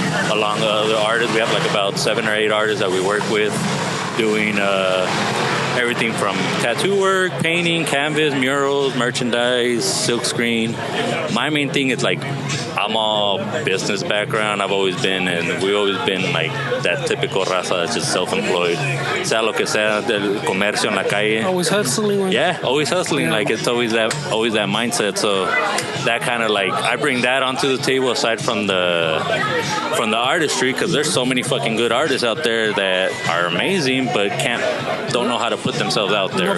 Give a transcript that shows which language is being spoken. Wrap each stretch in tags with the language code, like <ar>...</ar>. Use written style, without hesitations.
<en>Along the artists, we have like about 7 or 8 artists that we work with, doing everything from tattoo work, painting, canvas, murals, merchandise, silkscreen. My main thing is like, I'm all business background. I've always been, and we've always been like that typical raza that's just self-employed.</en> <es>Sea lo que sea del comercio en la calle.</es> <en>Always hustling. Yeah, always hustling. Yeah. Like it's always that mindset. So that kind of like, I bring that onto the table aside from the artistry, because there's so many fucking good artists out there that are amazing but don't know how to put themselves out there.</en>